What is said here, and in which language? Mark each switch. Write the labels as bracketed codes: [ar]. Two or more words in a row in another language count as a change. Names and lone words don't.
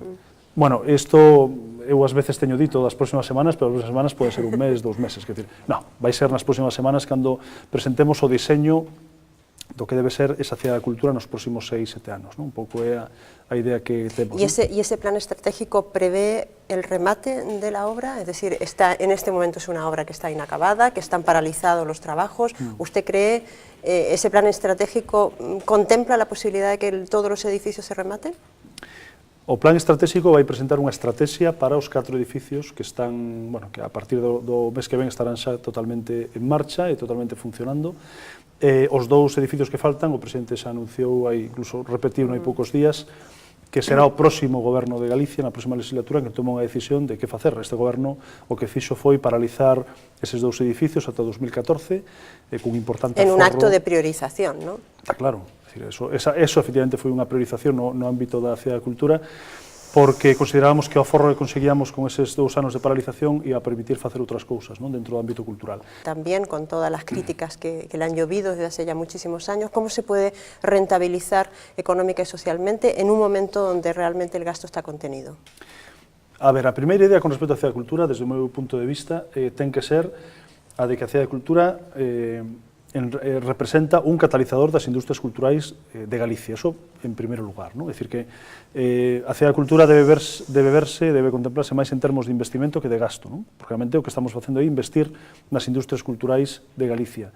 [gl] Bueno, isto eu ás veces teño dito das próximas semanas, pero as próximas semanas pode ser un mes, 2 meses, quer dizer, non, vai ser nas próximas semanas cando presentemos o diseño do que debe ser esa Cidade da Cultura nos próximos 6-7 anos, un pouco é a idea que temos. [es] E ese plan estratégico prevé el remate de la obra? Es decir, en este momento es una obra que está inacabada, que están paralizados los trabajos. ¿Usted cree ese plan estratégico contempla la posibilidad de que todos los edificios se rematen? [gl] O plan estratégico vai presentar unha estrategia para os 4 edificios que están, bueno, que a partir do mes que ven estarán xa totalmente en marcha e totalmente funcionando. Os 2 edificios que faltan, o presidente xa anunciou, incluso repetiu hai poucos días, que será o próximo goberno de Galicia, na próxima legislatura, que toma unha decisión de que facer. Este goberno o que fixo foi paralizar eses 2 edificios ata 2014, cun importante aforro. [es] En un acto de priorización, non? [gl] Está claro. Eso efectivamente foi unha priorización no ámbito da Cidade da Cultura, porque considerábamos que o aforro que conseguíamos con eses 2 anos de paralización ia permitir facer outras cousas dentro do ámbito cultural. [es] También con todas las críticas que le han llovido desde hace ya muchísimos años, ¿cómo se puede rentabilizar económica y socialmente en un momento donde realmente el gasto está contenido? [gl] A ver, a primeira idea con respecto á Cidade da Cultura, desde o meu punto de vista, ten que ser a de que a Cidade da Cultura representa un catalizador das industrias culturais de Galicia, eso en primeiro lugar, é dicir que a Cidade da Cultura debe contemplarse máis en termos de investimento que de gasto, porque realmente o que estamos facendo é investir nas industrias culturais de Galicia.